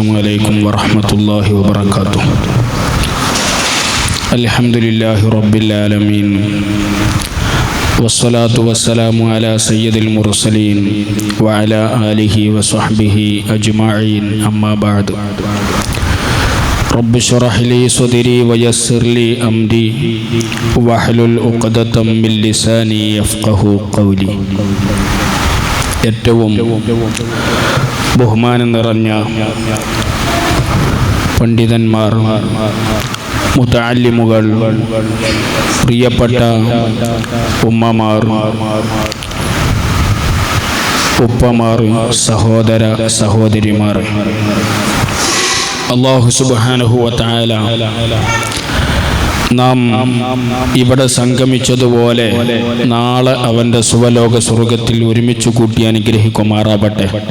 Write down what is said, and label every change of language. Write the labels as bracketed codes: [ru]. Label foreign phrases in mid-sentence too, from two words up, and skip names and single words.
[ar] عليكم ورحمة الله وبركاته. الحمد لله رب العالمين والصلاة والسلام على سيد المرسلين وعلى آله وصحبه أجمعين. أما بعد، رب اشرح لي صدري ويسر لي أمري واحلل عقدة من لساني يفقهوا قولي. [ml] ഏറ്റവും ബഹുമാനം നിറഞ്ഞ പണ്ഡിതന്മാർ, മുതഅല്ലിമുകൾ, പ്രിയപ്പെട്ട ഉമ്മമാർ, ഉപ്പമാർ, സഹോദര സഹോദരിമാർ, [ar] الله سبحانه وتعالى [ml] നാം ഇവിടെ സംഗമിച്ചതുപോലെ നാളെ അവൻ്റെ സുവലോക സ്വർഗത്തിൽ ഒരുമിച്ച് കൂട്ടി അനുഗ്രഹിക്കുമാറാവട്ടെ.